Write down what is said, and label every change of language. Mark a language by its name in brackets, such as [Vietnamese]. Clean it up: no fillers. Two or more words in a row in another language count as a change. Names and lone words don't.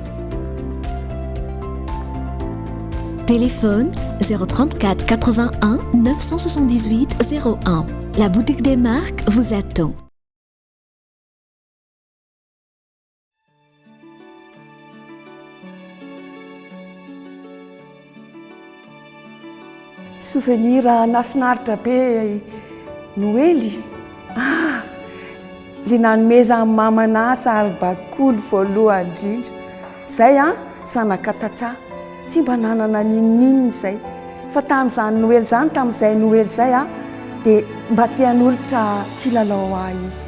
[French] Téléphone 034 81 978 01. La boutique des marques vous attend. [Malagasy] Souvenir nafinaritra be Noely. Le nanomeza amin'ny mamana sary-bakoly voalohany indrindra. Zay zanaka tatsa tsy mba nanana ninnininy zay. Fa tamin'izany Noely zany, tamin'izay Noely zay dia mba tian'olona kilalao izy.